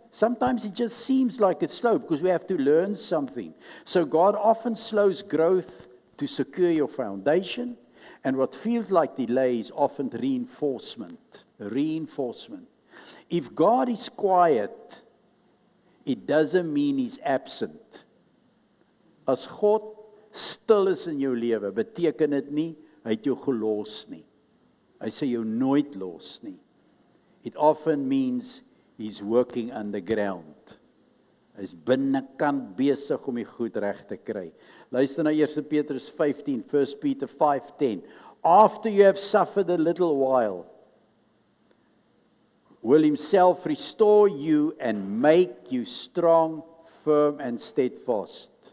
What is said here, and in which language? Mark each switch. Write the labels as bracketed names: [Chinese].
[English] Sometimes it just seems like it's slow because we have to learn something. So God often slows growth to secure your foundation. And what feels like delay is often reinforcement. Reinforcement. If God is quiet, it doesn't mean He's absent. [Afrikaans] As God stil is in jou lewe, beteken dit nie hy het jou gelos nie. Hy sê jou nooit los nie. [English] It often means He's working underground. [Afrikaans] Hy's binnekant besig om die goed reg te kry. Luister na 1 Petrus 15, 1 Peter 5:10. [English] After you have suffered a little while, will Himself restore you and make you strong, firm and steadfast.